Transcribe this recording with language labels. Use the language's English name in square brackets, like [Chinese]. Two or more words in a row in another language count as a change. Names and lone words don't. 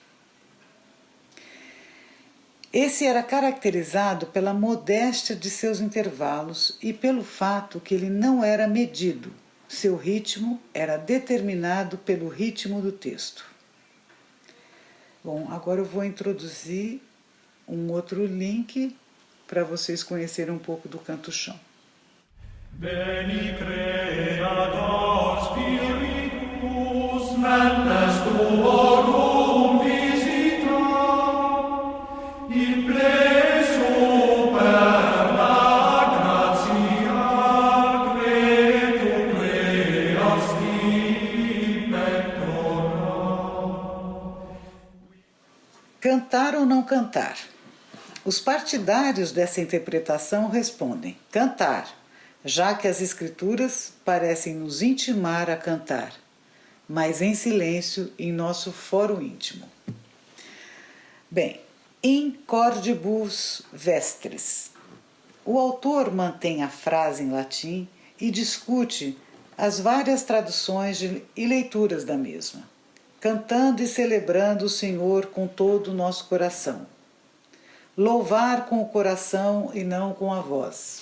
[Portuguese] Esse era caracterizado pela modéstia de seus intervalos e pelo fato que ele não era medido. Seu ritmo era determinado pelo ritmo do texto. Bom, agora eu vou introduzir um outro link para vocês conhecerem um pouco do canto-chão. [Latin] Veni creator spiritus, mentes tuorum visita, in ple superna gratia, credo creasti pectora. [Portuguese] Cantar ou não cantar? Os partidários dessa interpretação respondem: cantar, já que as Escrituras parecem nos intimar a cantar. mas em silêncio em nosso fórum íntimo. Bem, [Latin] in cordibus vestris. [Portuguese] O autor mantém a frase em latim e discute as várias traduções e leituras da mesma, cantando e celebrando o Senhor com todo o nosso coração. Louvar com o coração e não com a voz.